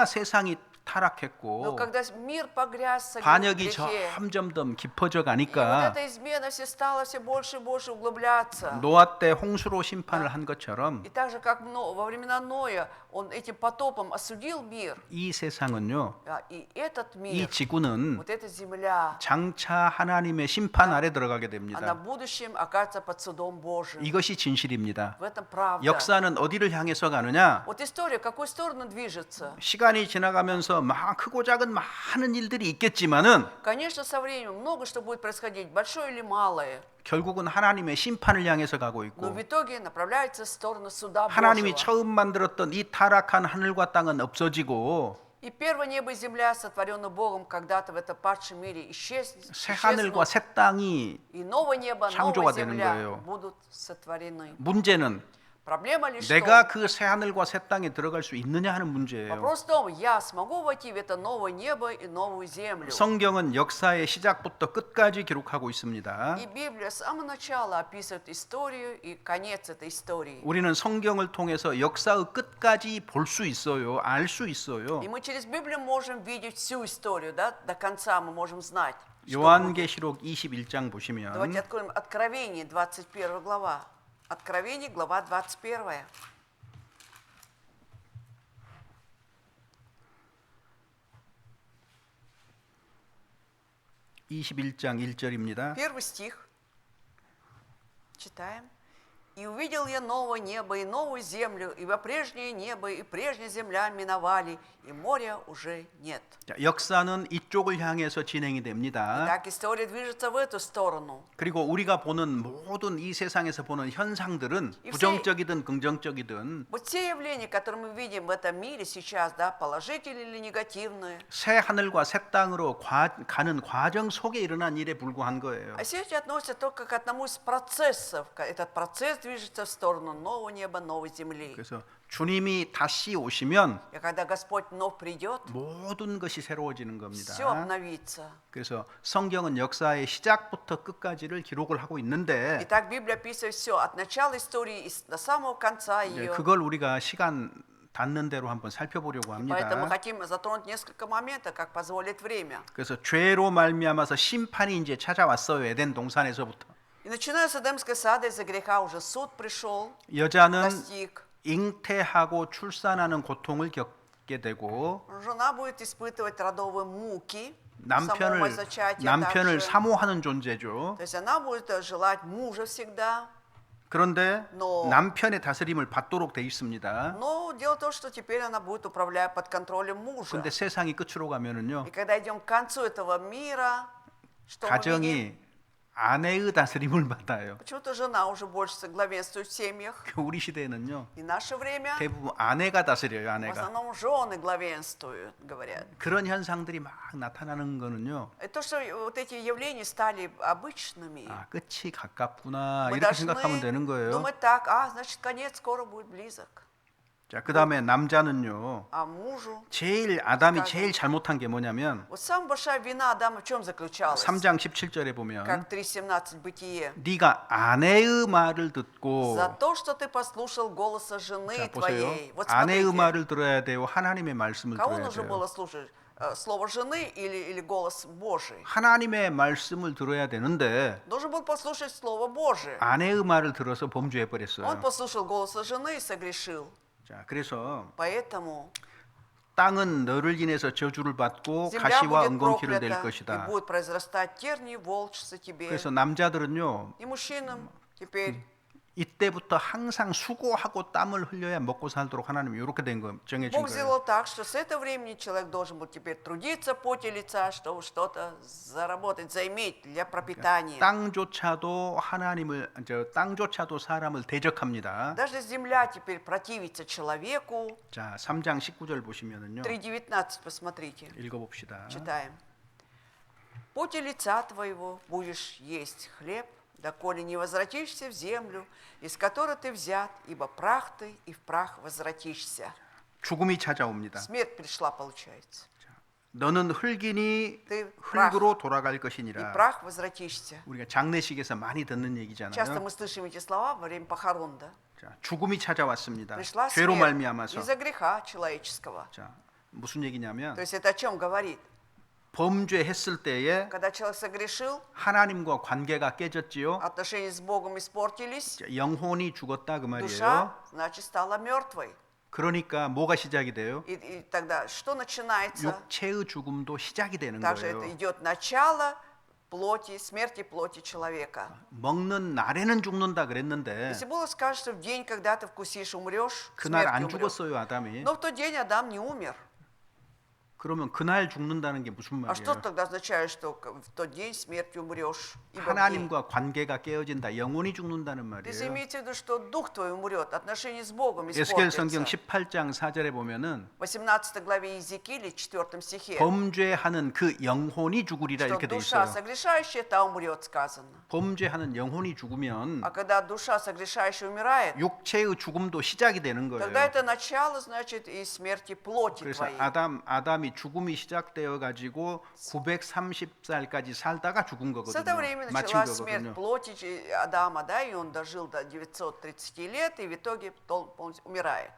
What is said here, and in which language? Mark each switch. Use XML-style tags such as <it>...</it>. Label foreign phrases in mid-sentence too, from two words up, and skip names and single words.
<ko>너무나 세상이</ko> <ru>Но</ru> <ko>타락했고</ko> <ru>когда мир погряз в</ru> <ko>반역이</ko> <ru>грехе,</ru> <ko>점점 더 깊어져</ko> <ru>и вот</ru> <ko>가니까</ko> <ru>эта измена все стала все больше и больше углубляться.</ru> <ko>노아 때 홍수로 심판을 한 것처럼</ko> <ru>И так же, как во времена Ноя, он этим потопом осудил мир,</ru> <ko>이 세상은요,</ko> <ru>и этот</ru> <ko>이</ko> <ru>мир,</ru> <ko>지구는</ko> <ru>вот эта земля,</ru> <ko>장차 하나님의 심판 아래 들어가게</ko> <ru>она</ru> <ko>됩니다.</ko> <ru>в будущем окажется под судом Божьим.</ru> <ko>이것이 진실입니다.</ko> <ru>В этом правда.</ru> <ko>역사는 어디를 향해서 가느냐?</ko> <ru>Вот история, в какую сторону движется?</ru> <ko>시간이 지나가면서 막 크고 작은 많은 일들이 있겠지만은</ko> <ru>Конечно, со временем много что будет происходить, большое или малое,</ru> <ko>결국은 하나님의 심판을 향해서 가고</ko> <ru>но</ru> <ko>있고</ko> <ru>в итоге направляется в сторону суда</ru> <ko>하나님이</ko> <ru>Божьего.</ru> <ko>처음 만들었던 이 타락한 하늘과 땅은 없어지고</ko> <ru>И первое небо и земля, сотворенные Богом когда-то в этом падшем мире,</ru> <ko>새 하늘과</ko> <ru>исчезнут,</ru> <ko>새 땅이</ko> <ru>и новое небо,</ru> <ko>창조가</ko> <ru>новая</ru> <ko>되는</ko> <ru>земля</ru> <ko>거예요.</ko> <ru>будут сотворены.</ru> <ko>문제는</ko> <ru>Проблема лишь в</ru> <ko>내가</ko> <ru>том,</ru> <ko>그 새 하늘과 새 땅에 들어갈 수 있느냐 하는 문제예요.</ko> <ru>вопрос в том, я смогу войти в это новое небо и новую землю.</ru> <ko>성경은 역사의 시작부터 끝까지 기록하고 있습니다.</ko> <ru>И Библия с самого начала описывает историю и конец этой истории.</ru> <ko>우리는 성경을 통해서 역사의 끝까지 볼 수 있어요. 알 수 있어요.</ko> <ru>И мы через Библию можем видеть всю историю, да? До конца мы можем знать. что будет.</ru> <ko>요한계시록 21장</ko> <ru>Давайте</ru> <ko>보시면</ko> <ru>откроем Откровение, 21 глава. Откровение, глава 21.</ru> <ko>(21장 1절입니다)</ko> <ru>Первый стих. Читаем. «И увидел я новое небо и новую землю, ибо прежнее небо и прежняя земля миновали, и моря уже нет».</ru> <ko>자, 역사는 이쪽을 향해서 진행이 됩니다.</ko> <ru>Так история движется в эту сторону.</ru> <ko>그리고 우리가 보는 모든 이 세상에서 보는 현상들은 부정적이든 긍정적이든</ko> <ru>Вот те явления, которые мы видим в этом мире сейчас, да, положительные или негативные,</ru> <ko>새 하늘과 새 땅으로 가는 과정 속에 일어난 일에 불과한 거예요.</ko> <ru>а все эти относятся только к одному из процессов. Этот процесс движется в сторону нового неба, новой земли.</ru> <ko>그래서 주님이 다시 오시면</ko> <ru>И когда Господь вновь придет,</ru> <ko>모든 것이 새로워지는 겁니다.</ko> <ru>все обновится.</ru> <ko>그래서 성경은 역사의 시작부터 끝까지를 기록을 하고 있는데</ko> <ru>Итак, Библия описывает все от начала истории и до самого конца</ru> <ko>이제</ko> <ru>ее.</ru> <ko>그걸 우리가 시간 닿는 대로 한번 살펴보려고</ko> <ru>Поэтому</ru> <ko>합니다.</ko> <ru>хотим затронуть несколько моментов, как позволит время.</ru> <ko>그래서 죄로 말미암아서 심판이 이제 찾아왔어요. 에덴 동산에서부터.</ko> <ru>И начиная с Эдемского сада, из-за греха уже суд пришел,</ru> <ko>여자는</ko> <ru>достиг.</ru> <ko>잉태하고 출산하는 고통을 겪게 되고</ko> <ru>Жена будет испытывать родовые муки, самого зачатия</ru> <ko>남편을</ko> <ru>также.</ru> <ko>사모하는 존재죠.</ko> <ru>То есть она будет желать мужа всегда.</ru> <ko>그런데</ko> <ru>Но-</ru> <ko>남편의 다스림을 받도록 돼 있습니다.</ko> <ru>Но дело в том, что теперь она будет управлять под контролем мужа.</ru> <ko>그런데 세상이 끝으로 가면은요.</ko> <ru>И когда идем к концу этого мира, что мы видим?</ru> <ko>가정이 아내의 다스림을 받아요.</ko> <ru>Почему-то жена уже больше главенствует в семьях.</ru> <ko>우리 시대에는요.</ko> <ru>И наше время</ru> <ko>대부분 아내가 다스려요.</ko> <ru>в</ru> <ko>아내가.</ko> <ru>основном жены главенствуют, говорят.</ru> <ko>그런 현상들이 막 나타나는 거는요.</ko> <ru>И то, что вот эти явления стали обычными,</ru> <ko>아, 끝이 가깝구나.</ko> <ru>мы</ru> <ko>이렇게 생각하면</ko> <ru>должны</ru> <ko>되는 거예요.</ko> <ru>думать так, значит, конец скоро будет близок.</ru> <ko>자, 그다음에 남자는요.</ko> <ru>А мужу,</ru> <ko>아담이</ko> <ru>сказано.</ru> <ko>제일 잘못한 게 뭐냐면</ko> <ru>вот самая большая вина Адама в чем заключалась?</ru> <ko>3장 17절에 보면</ko> <ru>Как 3:17 Бытие.</ru> <ko>네가 아내의 말을 듣고</ko> <ru>За то, что ты послушал голоса жены</ru> <ko>자, 보세요.</ko> <ru>твоей. Вот</ru> <ko>아내의</ko> <ru>смотрите,</ru> <ko>말을 들어야 돼요. 하나님의 말씀을</ko> <ru>кого</ru> <ko>들어야</ko> <ru>нужно</ru> <ko>돼요.</ko> <ru>было слушать? Слово жены или голос Божий?</ru> <ko>하나님의 말씀을 들어야 되는데</ko> <ru>Должен был послушать Слово Божие.</ru> <ko>아내의 말을 들어서 범죄해</ko> <ru>Он</ru> <ko>버렸어요.</ko> <ru>послушал голоса жены и согрешил.</ru> <ko>자, 그래서</ko> <ru>Поэтому</ru> <ko>땅은 너를 인해서 저주를 받고</ko> <ru>земля</ru> <ko>가시와</ko> <ru>будет</ru> <ko>은건키를 낼</ko> <ru>проклята, и</ru> <ko>것이다.</ko> <ru>будет произрастать тернии, волчцы тебе.</ru> <ko>그래서 남자들은요.</ko> <ru>И мужчинам теперь</ru> <ko>이때부터 항상 수고하고 땀을 흘려야 먹고 살도록 하나님이 이렇게 된 거 정해진</ko> <ru>Бог</ru> <ko>거예요.</ko> <ru>сделал так, что с этого времени человек должен был теперь трудиться в поте лица, чтобы что-то заработать, заиметь для пропитания.</ru> <ko>땅조차도 땅조차도 사람을 대적합니다.</ko> <ru>Даже земля теперь противится человеку.</ru> <ko>자, 3장 19절 보시면은요.</ko> <ru>3:19 посмотрите.</ru> <ko>읽어봅시다.</ko> <ru>Читаем. В поте лица твоего будешь есть хлеб, доколе не возвратишься в землю, из которой ты взят, ибо прах ты, и в прах возвратишься.</ru> <ko>죽음이 찾아옵니다.</ko> <ru>Смерть пришла, получается.</ru> <ko>너는 흙이니</ko> <ru>Ты</ru> <ko>흙으로 돌아갈</ko> <ru>и</ru> <ko>것이니라.</ko> <ru>прах возвратишься.</ru> <ko>우리가 장례식에서 많이 듣는</ko> <ru>Часто</ru> <ko>얘기잖아요.</ko> <ru>мы слышим эти слова во время похорон, да?</ru> <ko>자, 죽음이 찾아왔습니다.</ko> <ru>Пришла</ru> <ko>죄로</ko> <ru>смерть</ru> <ko>말미암아서.</ko> <ru>из-за греха человеческого.</ru> <ko>자, 무슨 얘기냐면</ko> <ru>То есть это о чем говорит?</ru> <ko>범죄했을 때에</ko> <ru>Когда человек согрешил,</ru> <ko>하나님과 관계가 깨졌지요.</ko> <ru>отношения с Богом испортились,</ru> <ko>영혼이 죽었다 그 말이에요.</ko> <ru>душа, значит, стала мертвой.</ru> <ko>그러니까 뭐가 시작이 돼요?</ko> <ru>И тогда что начинается?</ru> <ko>육체의 죽음도 시작이 되는</ko> <ru>Также это</ru> <ko>거예요.</ko> <ru>идет начало плоти, смерти плоти человека.</ru> <ko>먹는 날에는 죽는다 그랬는데</ko> <ru>Если было сказано, что в день, когда ты вкусишь, умрешь,</ru> <ko>그날 안</ko> <ru>смертью умрешь.</ru> <ko>죽었어요 아담이.</ko> <ru>Но в тот день Адам не умер.</ru> <ko>그러면 그날 죽는다는 게 무슨</ko> <ru>А что</ru> <ko>말이에요?</ko> <ru>тогда означает, что в тот день смертью умрешь? Ибо в день.</ru> <ko>하나님과 관계가 깨어진다. 영혼이 죽는다는</ko> <ru>Здесь</ru> <ko>말이에요.</ko> <ru>имеется в виду, что дух твой умрет, отношения с Богом</ru> <ko>에스겔 성경</ko> <ru>испортятся.</ru> <ko>18장 4절에 보면은</ko> <ru>В 18 главе Иезекииля, 4 стихе,</ru> <ko>범죄하는 그 영혼이 죽으리라</ko> <ru>что</ru> <ko>이렇게 돼</ko> <ru>душа</ru> <ko>있어요.</ko> <ru>согрешающая, та умрет, сказано.</ru> <ko>범죄하는 영혼이 죽으면</ko> <ru>А когда душа согрешающая умирает,</ru> <ko>육체의 죽음도 시작이 되는</ko> <ru>тогда</ru> <ko>거예요.</ko> <ru>это начало, значит, и смерти плоти</ru> <ko>그래서</ko> <ru>твоей.</ru> <ko>아담이 죽음이 시작되어 가지고 930살까지 살다가 죽은</ko> <ru>С этого</ru> <ko>거거든요.</ko> <ru>времени</ru> <ko>마친</ko> <ru>началась смерть</ru> <ko>거거든요.</ko> <ru>плоти Адама, да, и он дожил до 930 лет, и в итоге полностью умирает.</ru>